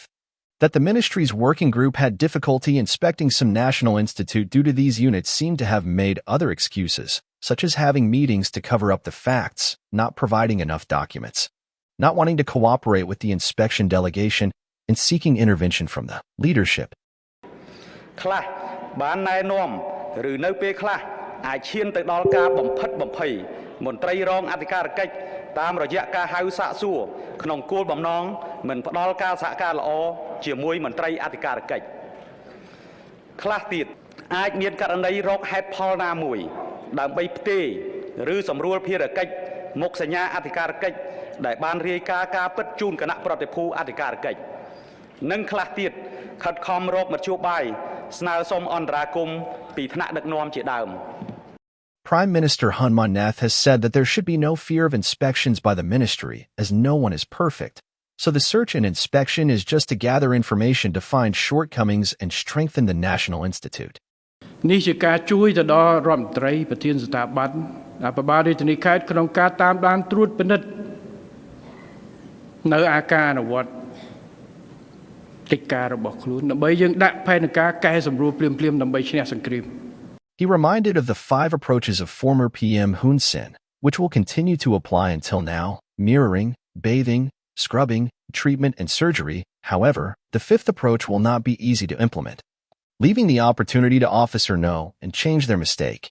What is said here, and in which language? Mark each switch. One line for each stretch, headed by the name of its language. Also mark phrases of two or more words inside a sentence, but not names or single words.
English: That the ministry's working group had difficulty inspecting some national institute due to these units seem to have made other excuses, such as having meetings to cover up the facts, not providing enough documents, not wanting to cooperate with the inspection delegation, and seeking intervention from the leadership.
Khmer: ខ្លះបានណែនាំឬនៅពេលខ្លះអាចឈានទៅដល់ការបំផិតបំភ័យមន្ត្រីរងអធិការកិច្ចតាមរយៈ ការហៅសាកសួរក្នុងគោលបំណងមិនផ្ដល់ការសហការល្អជាមួយមន្ត្រីអធិការកិច្ចខ្លះទៀតអាចមានករណីរកហេតុផលណាមួយដើម្បីផ្ទេរឬសម្រួលភារកិច្ចមុខសញ្ញាអធិការកិច្ចដែលបានរាយការណ៍ការពិតជូនគណៈប្រតិភូអធិការកិច្ចនិងខ្លះទៀតខិតខំរកមធ្យោបាយស្នើសុំអន្តរាគមន៍ពីថ្នាក់ដឹកនាំជាដើម
English: Prime Minister Hun Manet has said that there should be no fear of inspections by the ministry, as no one is perfect. So the search and inspection is just to gather information to find shortcomings and strengthen the National Institute.
Khmer: នេះជាការជួយទៅដល់រដ្ឋមន្ត្រីប្រធានស្ថាប័នអភិបាលរាជធានីខេត្តក្នុងការតាមដានត្រួតពិនិត្យនៅអាការអនុវត្តកិច្ចការរបស់ខ្លួនដើម្បីយើងដាក់ផែនការកែសម្រួលភ្លាមៗដើម្បីឈ្នះសង្គ្រាម
English: He reminded of the 5 approaches of former PM Hun Sen, which will continue to apply until now: mirroring, bathing, scrubbing, treatment, and surgery. However, the 5th approach will not be easy to implement, leaving the opportunity to officer know and change their mistake.